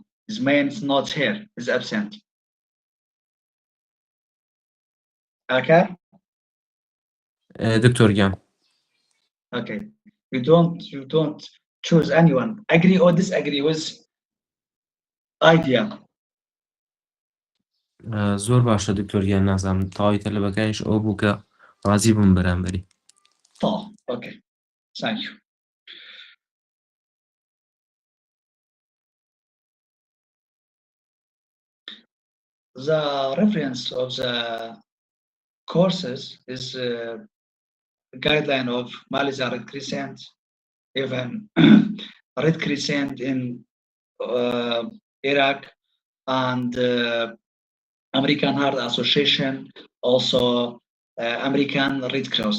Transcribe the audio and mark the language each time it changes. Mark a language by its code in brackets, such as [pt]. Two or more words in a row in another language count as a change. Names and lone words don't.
[en] His main is not here, is absent. Okay, [ckb] دكتور گیان [en] okay. You don't choose anyone. Agree or disagree with idea. [ckb] زۆر باشە دکتۆر گیان نازانم تاوای تەلەبەکانیش ئەو بوو کە ڕازی بووم بەرامبەری [en] Oh, okay. Thank you. The reference of the courses is guideline of Malaysia Red Crescent, even Red Crescent in Iraq, and American Heart Association, also American Red Cross.